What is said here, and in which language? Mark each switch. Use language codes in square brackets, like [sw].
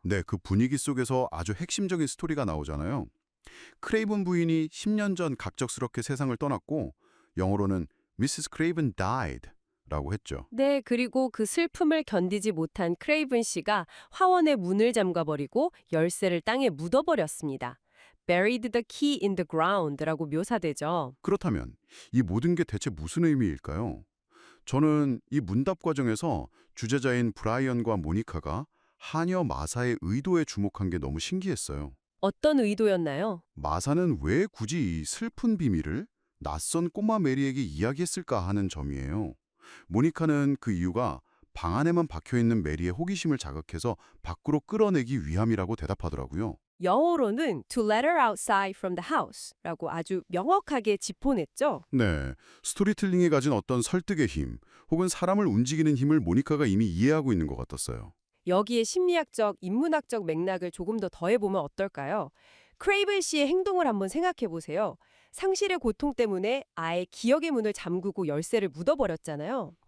[ko] 네, 그 분위기 속에서 아주 핵심적인 스토리가 나오잖아요. 크레이븐 부인이 10년 전 갑작스럽게 세상을 떠났고 영어로는 Mrs. [en] Craven died [ko] 라고 했죠. 네, 그리고 그 슬픔을 견디지 못한 크레이븐 씨가 화원의 문을 잠가버리고 열쇠를 땅에 묻어버렸습니다. [en] Buried the key in the ground [ko] 라고 묘사되죠. 그렇다면 이 모든 게 대체 무슨 의미일까요? 저는 이 문답 과정에서 주제자인 브라이언과 모니카가 하녀 마사의 의도에 주목한 게 너무 신기했어요. 어떤 의도였나요? 마사는 왜 굳이 이 슬픈 비밀을 낯선 꼬마 메리에게 이야기했을까 하는 점이에요. 모니카는 그 이유가 방 안에만 박혀있는 메리의 호기심을 자극해서 밖으로 끌어내기 위함이라고 대답하더라고요. 영어로는 [en] to let her outside from the house [ko] 라고 아주 명확하게 짚어냈죠. 네, 스토리텔링이 가진 어떤 설득의 힘 혹은 사람을 움직이는 힘을 모니카가 이미 이해하고 있는 것 같았어요. 여기에 심리학적, 인문학적 맥락을 조금 더 더해보면 어떨까요? 크레이븐 씨의 행동을 한번 생각해 보세요. 상실의 고통 때문에 아예 기억의 문을 잠그고 열쇠를 묻어버렸잖아요.